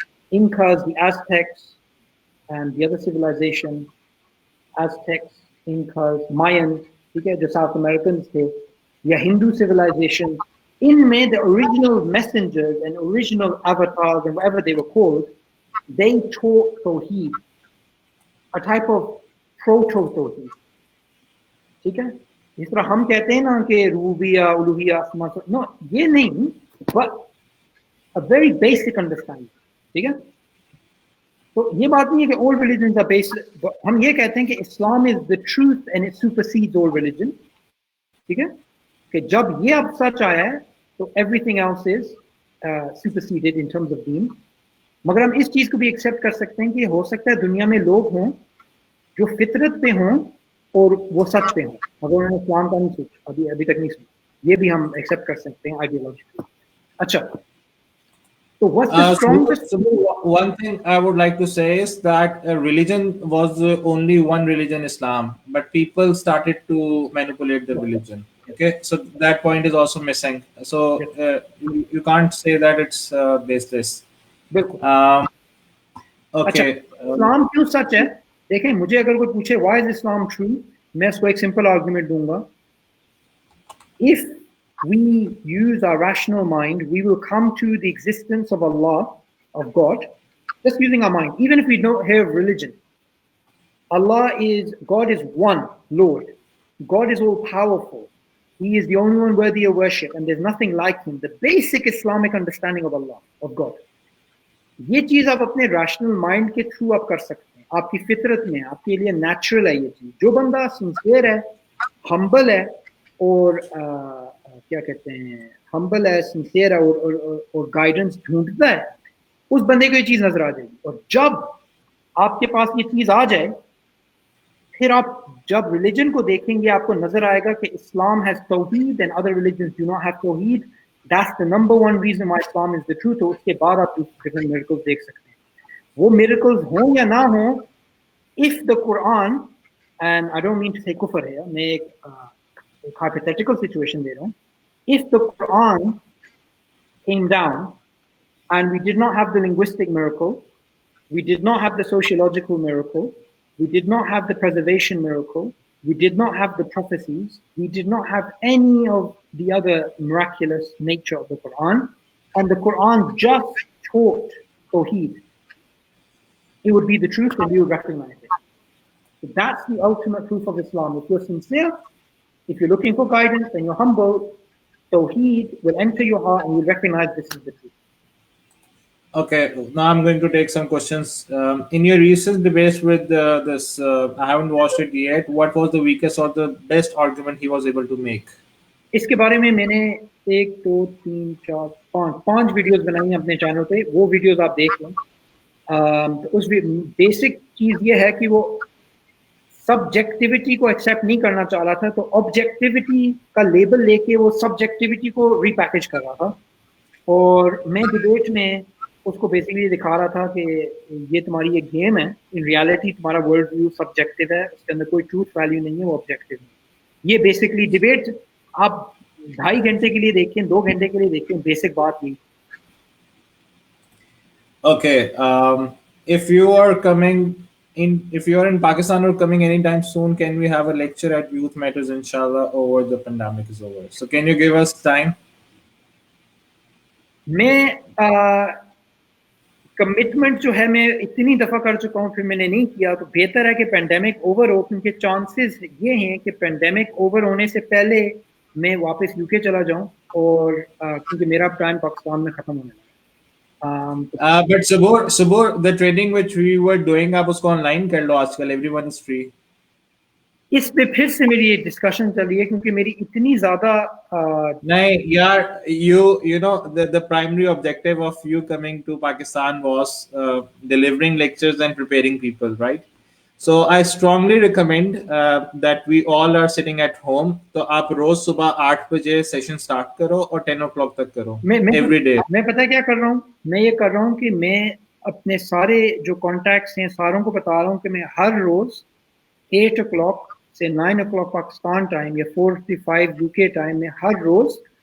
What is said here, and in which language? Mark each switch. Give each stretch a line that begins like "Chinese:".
English: the Aztecs, and the other civilization, Aztecs, Incas, Mayans,
Hindi: ठीक है, जो
English: South Americans
Hindi: थे, या
English: Hindu civilization,
Hindi: इनमें
English: the original messengers and original avatars and whatever they were called, they taught Tawheed, a type of proto-Tawheed.
Hindi: ठीक है, जिस तरह हम कहते हैं ना कि रूबिया उलूहिया असमा, नो ये नहीं,
English: but a very basic understanding.
Hindi: ठीक है, तो ये बात नहीं है कि
English: all religions are based.
Hindi: हम ये कहते हैं कि
English: Islam is the truth and it supersedes all religion.
Hindi: ठीक है, कि जब ये अब सच आया है तो
English: everything else is superseded in terms of deen.
Hindi: मगर हम इस चीज को भी एक्सेप्ट कर सकते हैं कि हो सकता है दुनिया में लोग हों जो फितरत पे हों और वो सच पे हों, मगर उन्होंने इस्लाम का नहीं सोचा, अभी तक नहीं सोचा. ये भी हम एक्सेप्ट कर सकते हैं आइडियोलॉजिकली. अच्छा,
English: so what's the strongest? So one thing I would like to say is that religion was only one religion, Islam, but people started to manipulate the religion. Okay, so that point is also missing. So you can't say that it's baseless.
Hindi: बिल्कुल.
English: Okay.
Hindi: इस्लाम क्यों सच है? देखें, मुझे अगर कोई पूछे
English: why is Islam true,
Hindi: मैं उसको एक सिंपल आर्गुमेंट दूंगा.
English: If we use our rational mind, we will come to the existence of Allah, of God, just using our mind, even if we don't have religion. God is one Lord. God is all powerful. He is the only one worthy of worship, and there's nothing like him. The basic Islamic understanding of Allah, of God.
Hindi: ये चीज आप अपने rational mind के through आप कर सकते हैं, आपकी फितरत में, आपके लिए नेचुरल है ये चीज. जो बंदा सिंसियर है, हम्बल है, और क्या कहते हैं, हम्बल है, सिंसियर है, और गाइडेंस ढूंढता है, उस बंदे को ये चीज नजर आ जाएगी. और जब आपके पास ये चीज आ जाए, फिर आप जब रिलीजन को देखेंगे, आपको नजर आएगा कि
English: Islam has tawheed and other religions do not have tawheed. That's the number one reason why Islam is the truth.
Hindi: तो उसके बाद आप different miracles देख सकते हैं. वो miracles हों या ना हों,
English: if the Quran, and I don't mean to say kufr
Hindi: है, मैं एक hypothetical situation दे रहा हूँ.
English: If the Quran came down and we did not have the linguistic miracle, we did not have the sociological miracle, we did not have the preservation miracle, we did not have the prophecies, we did not have any of the other miraculous nature of the Quran, and the Quran just taught Tawheed, it would be the truth and we would recognize it. So that's the ultimate proof of Islam. If you're sincere, if you're looking for guidance and you're humble, Tawheed will enter your heart and you'll recognize this is the truth. Okay, now I'm going to take some questions. In your recent debates with this, I haven't watched it yet. What was the weakest or the best argument he was able to make?
Hindi: इसके बारे में मैंने 1 2 3 4 5 videos बनाई हैं अपने channel पे. वो videos आप देख लो. तो उस बेसिक चीज ये है कि वो सब्जेक्टिविटी को एक्सेप्ट नहीं करना चाह रहा था, तो ऑब्जेक्टिविटी का लेबल लेके वो सब्जेक्टिविटी को रीपैकेज कर रहा था. और मैं डिबेट में उसको बेसिकली दिखा रहा था कि ये तुम्हारी एक गेम है, इन रियलिटी तुम्हारा वर्ल्ड व्यू सब्जेक्टिव है, उसके अंदर कोई ट्रूथ वैल्यू नहीं है, वो ऑब्जेक्टिव है। ये बेसिकली डिबेट आप 2.5 घंटे के लिए देखें, 2 घंटे के लिए देखें, बेसिक बात यही।
English: Okay. If you are coming if you are in Pakistan or coming anytime soon, can we have a lecture at Youth Matters, inshallah, over the pandemic is over? So, can you give us time?
Hindi: मैं commitment जो है मैं इतनी दफ़ा कर चुका हूँ, फिर मैंने नहीं किया, तो बेहतर है कि पेंडेमिक ओवर हो, क्योंकि चांसेस ये हैं कि पेंडेमिक ओवर होने से पहले मैं वापस यूके चला जाऊँ, और क्योंकि मेरा टाइम पाकिस्तान में ख़त्म होने लगा।
English: But Subur, the training which we were doing,
Hindi: आप उसको online कर लो आजकल,
English: everyone is free.
Hindi: इस पे फिर से मेरी एक डिस्कशन चल रही है, क्योंकि मेरी इतनी ज़्यादा नहीं यार,
English: you know the primary objective of you coming to Pakistan was delivering lectures and preparing people, right? So I strongly recommend that we all are sitting at home.
Hindi: तो आप रोज सुबह 8 बजे सेशन स्टार्ट करो और 10 o'clock तक करो
English: every day.
Hindi: मैं पता है क्या कर रहा हूँ, मैं ये कर रहा हूँ कि मैं अपने सारे जो कॉन्टैक्ट्स हैं सारों को बता रहा हूँ कि मैं हर रोज 8 o'clock से 9 o'clock पाकिस्तान टाइम या 4:45 यूके टाइम में हर रोज